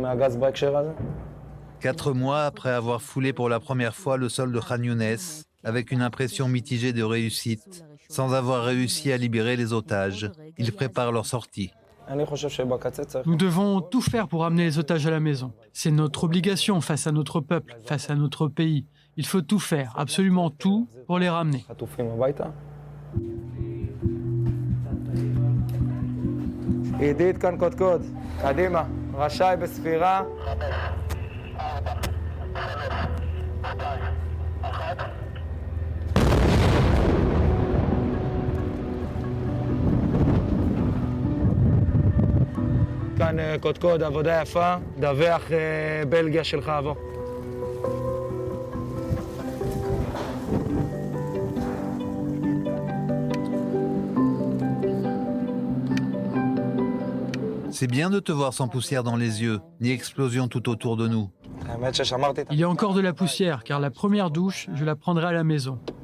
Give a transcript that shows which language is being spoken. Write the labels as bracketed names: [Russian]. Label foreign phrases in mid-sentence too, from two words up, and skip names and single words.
[French] 4 mois après avoir foulé pour la première fois le sol de Khan Younes, avec une impression mitigée de réussite, sans avoir réussi à libérer les otages, ils préparent leur sortie. Nous devons tout faire pour amener les otages à la maison. C'est notre obligation face à notre peuple, face à notre pays. Il faut tout faire, absolument tout, pour les ramener. [Hebrew] עידית כאן קודקוד, קדימה, רשאי בספירה. כאן קודקוד, עבודה יפה, דווח בלגיה של חבו. [French] C'est bien de te voir sans poussière dans les yeux, ni explosion tout autour de nous. Il y a encore de la poussière, car la première douche, je la prendrai à la maison.